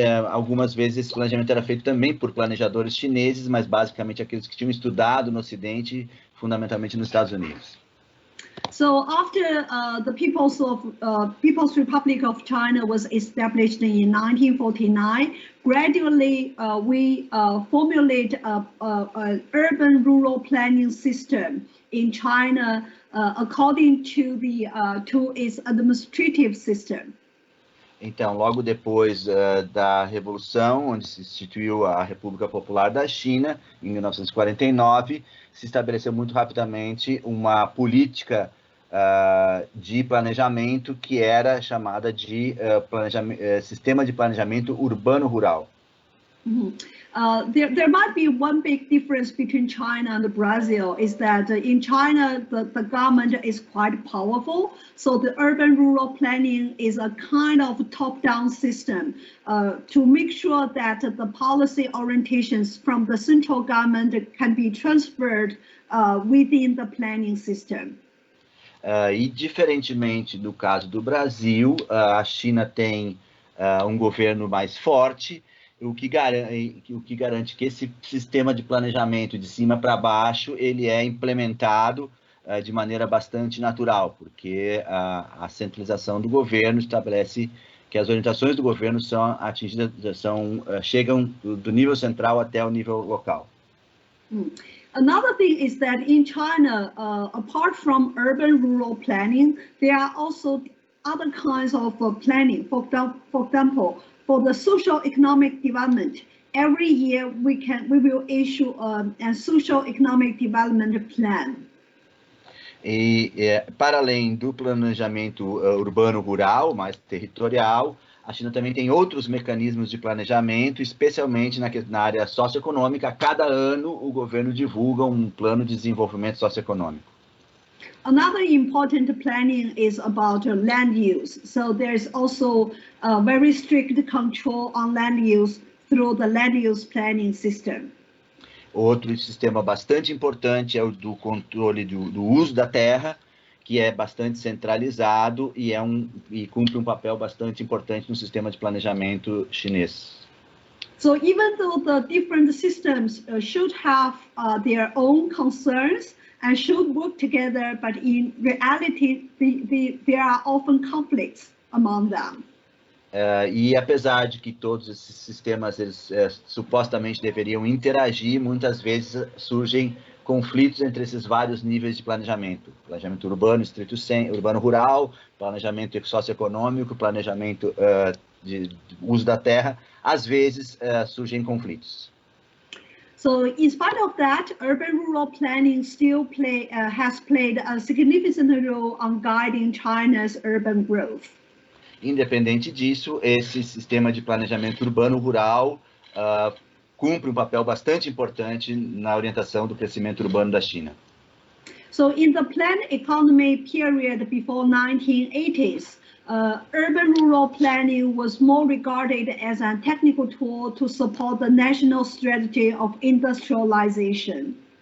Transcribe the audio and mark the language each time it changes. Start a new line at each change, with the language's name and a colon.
Portuguese: Algumas vezes esse planejamento era feito também por planejadores chineses, mas basicamente aqueles que tinham estudado no Ocidente, fundamentalmente nos Estados Unidos.
English: So after the People's Republic of China was established in 1949, gradually we formulate an urban-rural planning system in China according to its administrative system.
Portuguese: Então, logo depois da Revolução, onde se instituiu a República Popular da China, em 1949, se estabeleceu muito rapidamente uma política de planejamento que era chamada de Sistema de Planejamento Urbano-Rural. Mm-hmm.
English: There might be one big difference between China and Brazil is that in China, the government is quite powerful. So the urban-rural planning is a kind of top-down system to make sure that the policy orientations from the central government can be transferred within the planning system.
Portuguese: E diferentemente do caso do Brasil, a China tem um governo mais forte, o que garante que esse sistema de planejamento de cima para baixo ele é implementado de maneira bastante natural, porque a centralização do governo estabelece que as orientações do governo são atingidas, chegam do nível central até o nível local.
English: Another thing is that in China, apart from urban-rural planning, there are also other kinds of planning. For example, for the social-economic development, every year we will issue a social-economic development plan.
Portuguese: E para além do planejamento urbano-rural, mais territorial, a China também tem outros mecanismos de planejamento, especialmente na área socioeconômica. A cada ano, o governo divulga um plano de desenvolvimento socioeconômico.
English: Another important planning is about land use. So there's also a very strict control on land use through the land use planning system.
Portuguese: Outro sistema bastante importante é o do controle do uso da terra, que é bastante centralizado e cumpre um papel bastante importante no sistema de planejamento chinês.
English: So even though the different systems should have their own concerns and should work together, but in reality, there are often conflicts among them.
Portuguese: E apesar de que todos esses sistemas eles supostamente deveriam interagir, muitas vezes surgem conflitos entre esses vários níveis de planejamento. Planejamento urbano, urbano-rural, planejamento socioeconômico, planejamento de uso da terra. Às vezes surgem conflitos.
English: So in spite of that, urban-rural planning still has played a significant role on guiding China's urban growth.
Portuguese: Independente disso, esse sistema de planejamento urbano-rural cumpre um papel bastante importante na orientação do crescimento urbano da China.
English: So in the planned economy period before 1980s, urban-rural planning was more regarded as a technical tool to support the national strategy of industrialization.